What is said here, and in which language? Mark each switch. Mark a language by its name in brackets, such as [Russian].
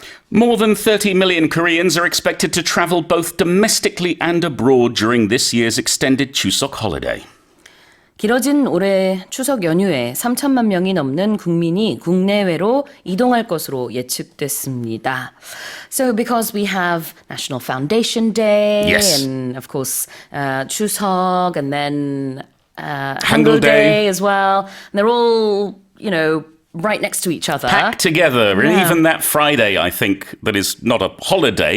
[English] More than 30 million Koreans are expected to travel both domestically and abroad during this year's extended Chuseok holiday. [Korean] 길어진 올해 추석 연휴에 3천만 명이 넘는 국민이 국내외로 이동할 것으로 예측됐습니다. [English] So because we have National Foundation Day Yes. and of course 추석 and then Hangul Day as well. And they're all, right next to each other. Packed together. And even that Friday, I think, that is not a holiday.